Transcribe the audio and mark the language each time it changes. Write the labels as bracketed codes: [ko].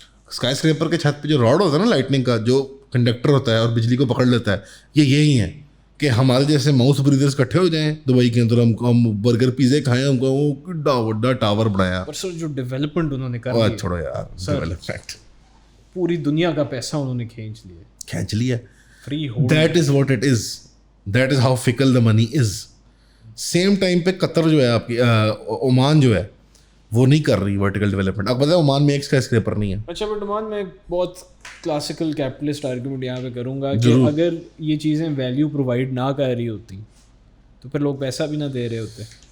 [ur] Sky scraper کے چھت پہ جو راڈ ہوتا ہے نا لائٹننگ کا, جو کنڈکٹر ہوتا ہے اور بجلی کو پکڑ لیتا ہے, یہ یہی ہے کہ ہمارے جیسے ماؤس بریدرس اکٹھے ہو جائیں دبئی کے اندر, ہم برگر پیزے کھائیں, ہم کو کڈا وڈا ٹاور بنایا. پر سر جو ڈیولپمنٹ انہوں نے کر لی, چھوڑو یار, ڈیولپمنٹ پوری دنیا کا پیسہ انہوں نے کھینچ لیا free. [en] That is what it is, that is how fickle the money is. [ur] Same time پہ قطر جو ہے آپ کی, عمان جو ہے, وہ نہیں کر رہی ورٹیکل ڈیولپمنٹ. آپ پتہ ہے عمان میں ایک اسکائی اسکریپر نہیں ہے. اچھا بٹ عمان میں بہت کلاسیکل کیپٹلسٹ آرگیومنٹ یہاں پہ کروں گا کہ اگر یہ چیزیں ویلیو پرووائڈ نہ کر رہی ہوتی تو پھر لوگ پیسہ بھی نہ دے رہے ہوتے.